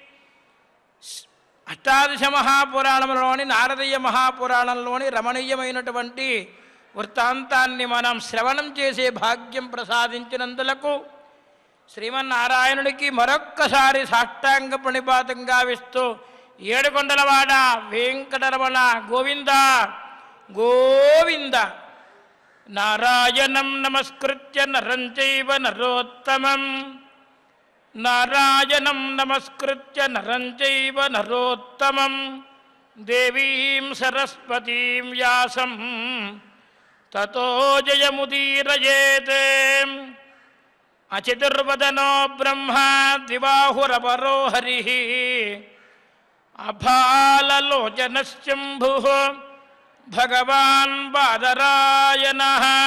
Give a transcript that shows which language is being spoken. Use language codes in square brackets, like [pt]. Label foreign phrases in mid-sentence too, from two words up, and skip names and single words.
[te] అష్టాదశ మహాపురాణంలోని నారదీయ మహాపురాణంలోని రమణీయమైనటువంటి వృత్తాంతాన్ని మనం శ్రవణం చేసే భాగ్యం ప్రసాదించినందులకు శ్రీమన్నారాయణుడికి మరొక్కసారి సాష్టాంగ ప్రణిపాతం గావిస్తూ ఏడుకొండలవాడ వెంకటరమణ గోవింద గోవింద. [sa] నారాయణం నమస్కృత్య నరం చైవ నరోత్తమం నారాయణం నమస్కృత్య నరం చైవ నరోత్తమం దేవీం సరస్వతీం వ్యాసం తతో జయముదీరయేత్. అచతుర్వదనో బ్రహ్మ ద్విబాహురపరో హరిః అభాలలోచనశంభుః భగవాన్ బాదరాయణః.